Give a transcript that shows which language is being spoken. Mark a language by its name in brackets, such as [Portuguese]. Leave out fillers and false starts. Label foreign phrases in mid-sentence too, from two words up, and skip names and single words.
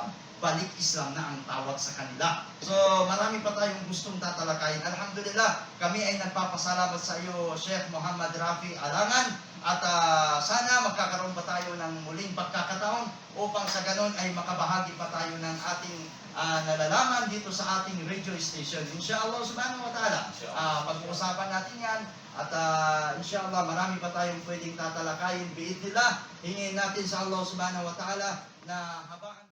[Filipino] Balik Islam na ang tawag sa kanila. So, marami pa tayong gustong tatalakayin. Alhamdulillah, kami ay nagpapasalamat sa iyo, Sheikh Muhammad Rafi Alangan. At sana magkakaroon pa tayo ng muling pagkakataon upang sa ganon ay makabahagi pa tayo ng ating nalalaman dito sa ating radio station. [Arabic] إن شاء الله سبحانه وتعالى. [Filipino] Pag-uusapan natin yan. At inshallah marami pa tayong pwedeng tatalakayin. Biidnillah, hingin natin sa Allah [Arabic] سبحانه وتعالى [Filipino] na habaan